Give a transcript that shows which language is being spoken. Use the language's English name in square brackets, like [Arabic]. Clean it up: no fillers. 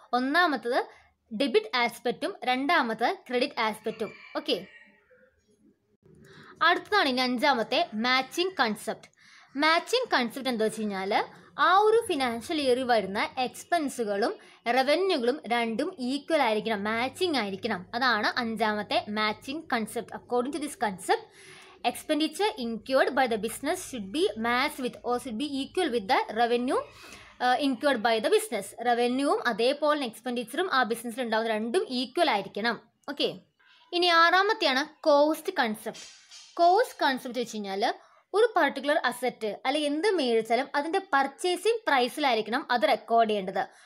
[Malayalam] ഒന്നാമത്തത് ഡെബിറ്റ് ആസ്പെക്റ്റും രണ്ടാമത്തത് credit ആസ്പെക്റ്റും. Okay, അടുത്തതാണ് ഇനി 5ാമത്തെ മാച്ചിങ് കൺസെപ്റ്റ്. മാച്ചിങ് കൺസെപ്റ്റ് എന്താ വെച്ച് കഴിഞ്ഞാൽ ആ ഒരു ഫിനാൻഷ്യൽ ഇയറിൽ വരുന്ന എക്സ്പെൻസുകളും റവന്യൂകളും രണ്ടും ഈക്വൽ ആയിരിക്കണം, മാച്ചിങ് ആയിരിക്കണം. അതാണ് അഞ്ചാമത്തെ matching concept. [English] According to this concept, expenditure incurred by the business should be matched with or should be equal with the revenue incurred by the business. [Malayalam] റവന്യൂവും അതേപോലെ എക്സ്പെൻഡിച്ചറും ആ ബിസിനസ്സിൽ ഉണ്ടാകുന്ന രണ്ടും ഈക്വൽ ആയിരിക്കണം. ഓക്കെ, ഇനി ആറാമത്തെയാണ് കോസ്റ്റ് കൺസെപ്റ്റ്. കോസ്റ്റ് കൺസെപ്റ്റ് വെച്ച് കഴിഞ്ഞാൽ ഒരു പർട്ടിക്കുലർ അസറ്റ് അല്ലെങ്കിൽ എന്ത് മേടിച്ചാലും അതിൻ്റെ പർച്ചേസിങ് പ്രൈസിലായിരിക്കണം അത് റെക്കോർഡ് ചെയ്യേണ്ടത്.